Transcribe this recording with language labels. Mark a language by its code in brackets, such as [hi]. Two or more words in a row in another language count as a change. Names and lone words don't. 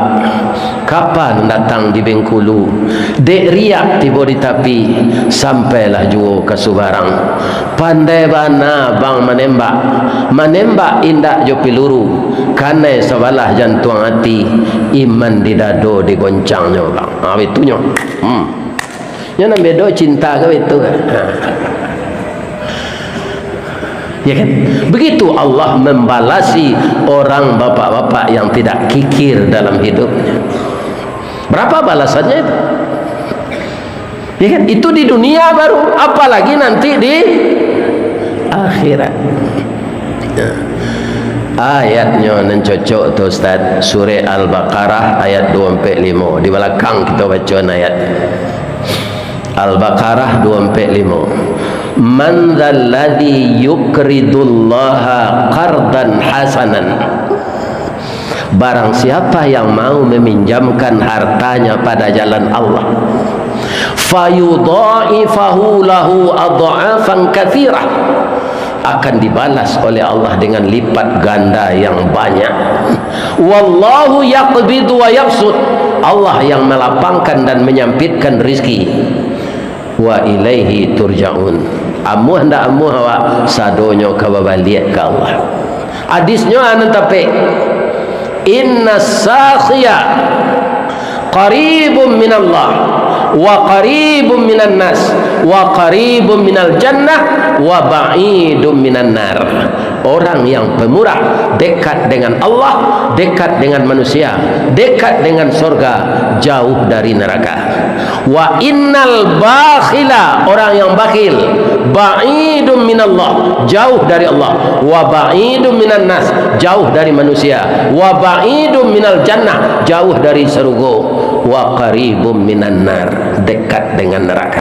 [min] Kapan datang di Bengkulu? Dek riak tiba di tapi sampailah juo ke Subarang. Pandai bana bang menembak indak jo piluru. Karena sebalah jantung hati, iman di dado digoncangnya bang. Itunya. Yang bedo cinta ke itu. Ya kan? [id] Begitu Allah membalasi orang bapak-bapak yang tidak kikir dalam hidupnya. Berapa balasannya itu? Ya kan? Itu di dunia baru, apalagi nanti di akhirat. [min] Ayatnya nan cocok tu Ustaz, surah Al-Baqarah ayat 245. [id] Di belakang kita baca ayat Al-Baqarah 245. [ar] مَن ذَا الَّذِي يُقْرِضُ اللَّهَ قَرْضًا حَسَنًا. [id] Barang siapa yang mau meminjamkan hartanya pada jalan Allah, [ar] فيضاعفه له أضعافا كثيرة, [id] akan dibalas oleh Allah dengan lipat ganda yang banyak. [ar] والله يقبض ويبسط, [id] Allah yang melapangkan dan menyampitkan rizki. [ar] وإليه ترجعون, [min] amuh ndak amuh awak sadonyo kababaliak ke Allah. Hadisnya anan tapi [ar] إن السخي قريب من الله وقريب من الناس وقريب من الجنة وبعيد من النار. [id] Orang yang pemurah dekat dengan Allah, dekat dengan manusia, dekat dengan surga, jauh dari neraka. [ar] وإن البخيل, [id] orang yang bakhil, [ar] بعيد من الله, [id] jauh dari Allah, [ar] وبعيد من الناس, [id] jauh dari manusia, [ar] وبعيد من الجنة, [id] jauh dari surga, [ar] وقريب من النار, [id] dekat dengan neraka.